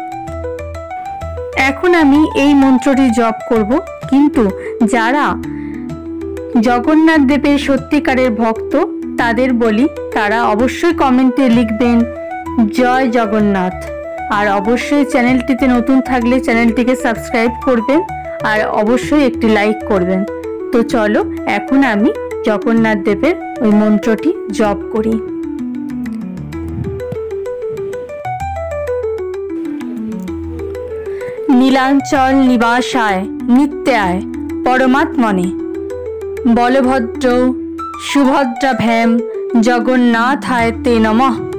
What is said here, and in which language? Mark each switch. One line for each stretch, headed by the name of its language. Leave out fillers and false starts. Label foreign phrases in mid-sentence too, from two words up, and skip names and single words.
Bangla: এখন আমি এই মন্ত্রটি জপ করব, কিন্তু যারা জগন্নাথ দেবের সত্যিকারের ভক্ত তাদের বলি, তারা অবশ্যই কমেন্টে লিখবেন জয় জগন্নাথ। আর অবশ্যই চ্যানেলটিতে নতুন থাকলে চ্যানেলটিকে সাবস্ক্রাইব করবেন আর অবশ্যই একটি লাইক করবেন। তো চলো এখন আমি জগন্নাথ দেবের ওই মন্ত্রটি জপ করি।
Sanskrit: নীলাঞ্চল নিবাসায় নিত্যায় পরমাত্মনে বলভদ্র সুভদ্রাভ্যাম জগন্নাথায় তে নমঃ।